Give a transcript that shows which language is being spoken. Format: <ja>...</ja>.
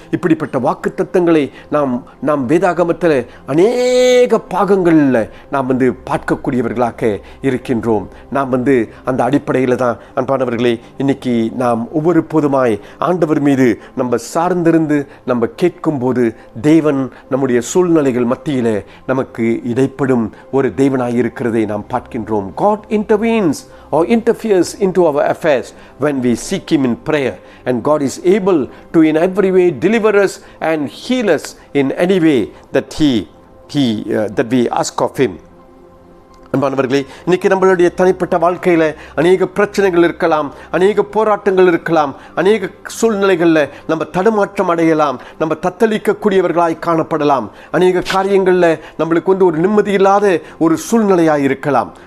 <ta>இப்படிப்பட்ட வாக்குத்தத்தங்களை நாம் வேதாகமத்தில் அநேக பாகங்களில் நாம் பார்க்கக்கூடியவர்களாக இருக்கின்றோம். நாம் அந்த அடிப்படையில் தான் அன்பானவர்களே இன்னைக்கு நாம் ஒவ்வொரு போதுமாய் ஆண்டவர் மீது நம்ம சார்ந்திருந்து நம்ம கேட்கும்போது தேவன் நம்முடைய சூழ்நிலைகள் மத்தியில் நமக்கு இடைப்படும் ஒரு தேவனாய் இருக்கிறதை நாம் பார்க்கின்றோம்.</ta> <en>God intervenes or interferes into our affairs when we seek Him in prayer, and God is able to in every way deliver us and heal us in any way that that we ask of Him.</en> <ta>அன்பானவர்களே, இன்னைக்கு நம்மளுடைய தனிப்பட்ட வாழ்க்கையில் அநேக பிரச்சனைகள் இருக்கலாம், அநேக போராட்டங்கள் இருக்கலாம், அநேக சூழ்நிலைகளில் நம்ம தடுமாற்றம் அடையலாம், நம்ம தத்தளிக்கக்கூடியவர்களாய் காணப்படலாம், அநேக காரியங்களில் நம்மளுக்கு ஒரு நிம்மதி இல்லாத ஒரு சூழ்நிலையாக இருக்கலாம்.</ta>